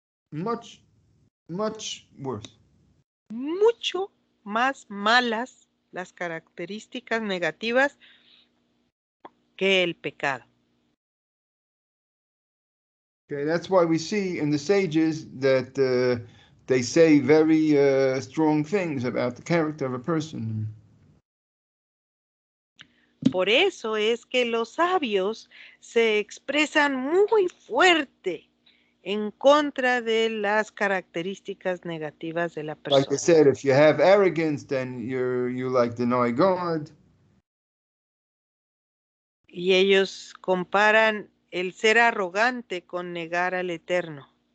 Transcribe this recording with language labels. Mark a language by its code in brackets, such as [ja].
[en] Much worse. [es] Mucho más malas las características negativas que el pecado. [en] Okay, that's why we see in the sages that they say very strong things about the character of a person. [es] Por eso es que los sabios se expresan muy fuerte en contra de las características negativas de la persona. [en] Like I said, if you have arrogance, then you like deny God. [es] Y ellos comparan el ser arrogante con negar al Eterno.